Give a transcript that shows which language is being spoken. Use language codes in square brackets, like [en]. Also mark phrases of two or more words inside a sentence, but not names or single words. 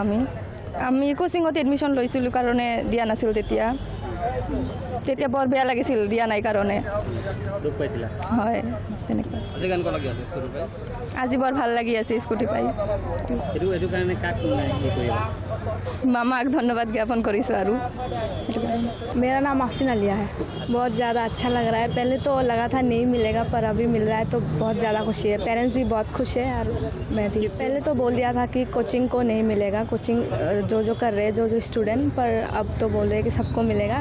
[as] আমি কোচিঙত এডমিশ্যন লৈছিলোঁ কাৰণে দিয়া নাছিল, তেতিয়া বৰ বেয়া লাগিছিল দিয়া নাই কাৰণে। দুখ পাইছিলা? হয়, তেনেকুৱা। আজি কেনেকুৱা লাগি আছে স্কুটি পাই? আজি বৰ ভাল লাগি আছে স্কুটি পাই। এইটো কাৰণে কাক কৰিবা? মামাক ধন্যবাদ জ্ঞাপন কৰিছো আৰু। [hi] मेरा नाम आफरीन आलिया है। बहुत ज़्यादा अच्छा लग रहा है। पहले तो लगा था नहीं मिलेगा, पर अभी मिल रहा है तो बहुत ज़्यादा खुशी है। पेरेंट्स भी बहुत खुश है और मैं भी। पहले तो बोल दिया था कि कोचिंग को नहीं मिलेगा, कोचिंग जो कर रहे हैं जो स्टूडेंट, पर अब तो बोल रहे हैं कि सबको मिलेगा।